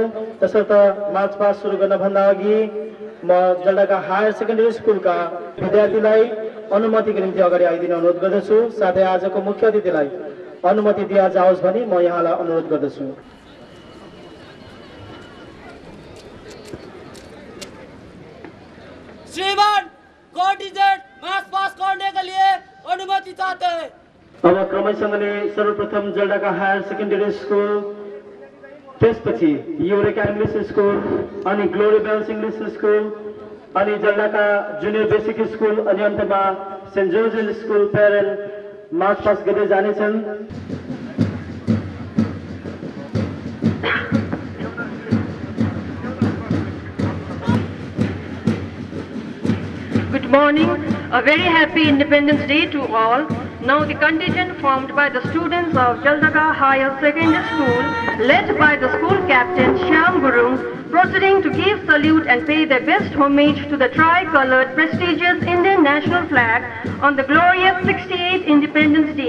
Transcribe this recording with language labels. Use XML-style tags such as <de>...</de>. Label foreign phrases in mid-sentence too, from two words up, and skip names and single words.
<ne>तसर्थ</ne> <en>march past</en> <ne>सुरु गर्नभन्दा अघि म जलढका हायर सेकेन्डरी स्कुलका विद्यार्थीलाई अनुमतिको निम्ति अगाडि आइदिन अनुरोध गर्दछु। साथै आजको मुख्य अतिथिलाई अनुमति दिया जाओस् भनी म यहाँलाई अनुरोध गर्दछु।</ne> <hi>श्रीमान कोर्डिनेट</hi> <en>march pass</en> <hi>करने के लिए अनुमति चाहते हैं।</hi> <ne>अब क्रमैसँगले सर्वप्रथम जलढका हायर सेकेन्डरी स्कुल, त्यसपछि युरेका इङ्ग्लिस स्कुल अनि ग्लोरी बेल्स इङ्ग्लिस स्कुल अनि जलढका जुनियर बेसिक स्कुल अनि अन्तमा सेन्ट जोर्ज स्कुल</ne> <en>parade march pass</en> <ne>गर्दै जानेछन्।</ne> <en>Good morning. A very happy Independence Day to all. Now the contingent formed by the students of Jaldaka Higher Secondary School, led by the school captain Shyam Gurung, proceeding to give salute and pay their best homage to the tri-colored prestigious Indian national flag on the glorious 68th Independence Day.</en>